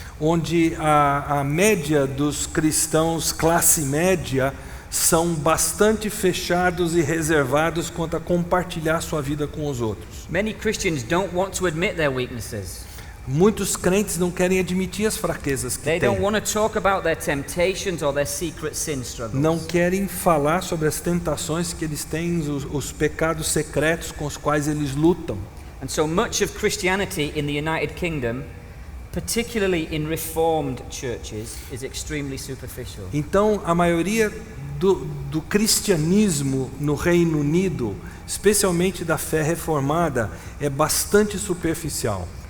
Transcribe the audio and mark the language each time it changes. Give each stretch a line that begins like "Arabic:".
Portuguese: onde a média dos cristãos classe média são bastante fechados e reservados quanto a compartilhar sua vida com os outros.
English: Many Christians don't want to admit their weaknesses.
Portuguese: Muitos crentes não querem admitir as fraquezas que
English: They don't
Portuguese: têm.
English: want to talk about their temptations or their secret sin struggles.
Portuguese: Não querem falar sobre as tentações que eles têm, os pecados secretos com os quais eles lutam.
English: And so much of Christianity in the United Kingdom, particularly in Reformed churches, is extremely superficial.
Portuguese: Então, a maioria do cristianismo no Reino Unido, especialmente da fé reformada, é bastante superficial.